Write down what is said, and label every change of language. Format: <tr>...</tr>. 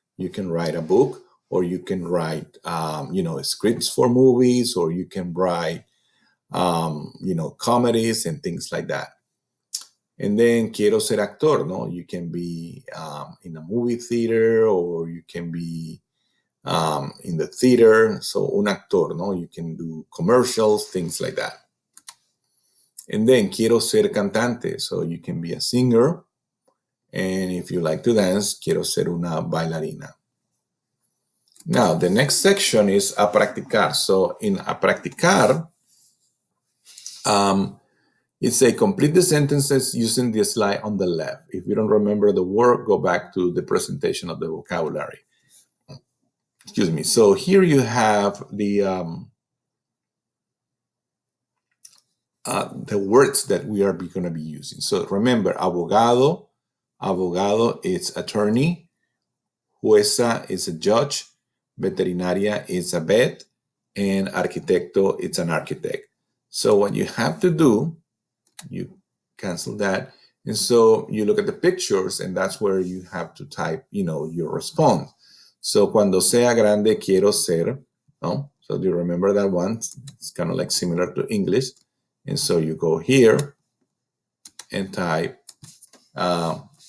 <en>You can write a book, or you can write, scripts for movies, or you can write, comedies and things like that. And then</en> <es>quiero ser actor,</es> <en>no? You can be in a movie theater, or you can be in the theater. So un actor, no? You can do commercials, things like that. And then</en> <es>quiero ser cantante.</es> <en>So you can be a singer. And if you like to dance,</en> <es>quiero ser una bailarina.</es> <en>Now, the next section is a practicar. So in a practicar, it's a complete the sentences using the slide on the left. If you don't remember the word, go back to the presentation of the vocabulary. Excuse me. So here you have the words that we are going to be using. So remember, abogado is attorney. Jueza is a judge. Veterinaria is a vet. And arquitecto, it's an architect. So what you have to do, you cancel that. And so you look at the pictures, and that's where you have to type, your response. So</en> <es>cuando sea grande quiero ser, no?</es> <en>So do you remember that one? It's kind of like similar to English. And so you go here and type veterinaria.</en>